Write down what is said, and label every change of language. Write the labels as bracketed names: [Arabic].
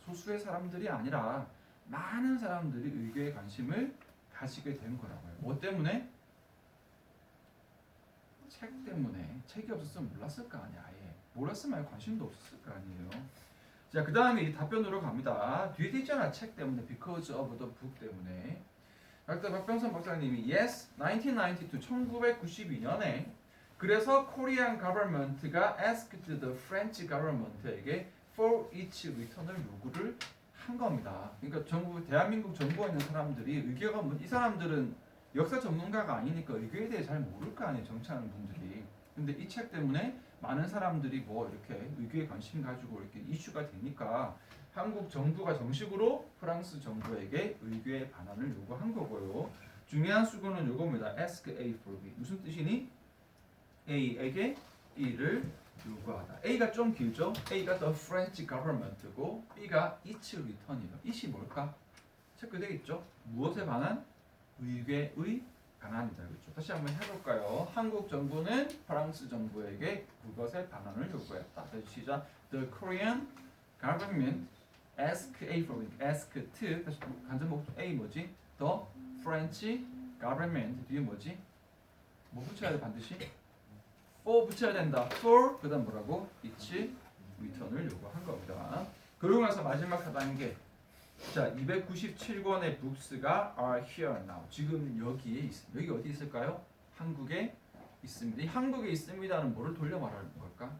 [Korean] 소수의 사람들이 아니라 많은 사람들이 의궤에 관심을 가지게 된 거라고요. 뭐 때문에? 책 때문에. 책이 없었으면 몰랐을 거 아니야. 아예. 몰랐으면 관심도 없었을 거 아니에요. 자, 그 다음에 이 답변으로 갑니다. 뒤에 있잖아. 책 때문에. [English] Because of the book [Korean] 때문에. [English] 박병선 박사님이 Yes, 1992, 1992년에 그래서 Korean government가 asked the French government에게 for each return을 [Korean] 요구를 한 겁니다. 그러니까 대한민국 정부에 있는 사람들이 의궤가 이 사람들은 역사 전문가가 아니니까 의궤에 대해 잘 모를 거 아니에요. 정치하는 분들이. 근데 이 책 때문에 많은 사람들이 뭐 이렇게 의궤에 관심 가지고 이렇게 이슈가 되니까 한국 정부가 정식으로 프랑스 정부에게 의궤 반환을 요구한 거고요. 중요한 수구는 요겁니다. [English] ask A for B. [Korean] 무슨 뜻이니? A에게 B를 요구하다. A가 좀 길죠? A가 [English] the French government [Korean] 고 B가 [English] its return [Korean] 이에요. it이 뭘까? 체크되겠죠? 무엇에 반한? 의궤의 반환이다. 그렇죠? 다시 한번 해볼까요? 한국 정부는 프랑스 정부에게 그것의 반환을 요구했다. 다시 시작. [English] The Korean government ask A for B. [Korean] ask to 다시 간접 목적 A 뭐지? [English] The French government [Korean] 뒤에 뭐지? 뭐 붙여야 돼 반드시? for 붙여야 된다. for 그다음 뭐라고? [English] its return [Korean] 을 요구한 겁니다. 그러고 나서 마지막 하단계. 자, 297권의 북스가 [English] are here now. [Korean] 지금 여기에 있습니다. 여기 어디 있을까요? 한국에 있습니다. 이 한국에 있습니다는 뭐를 돌려 말하는 걸까?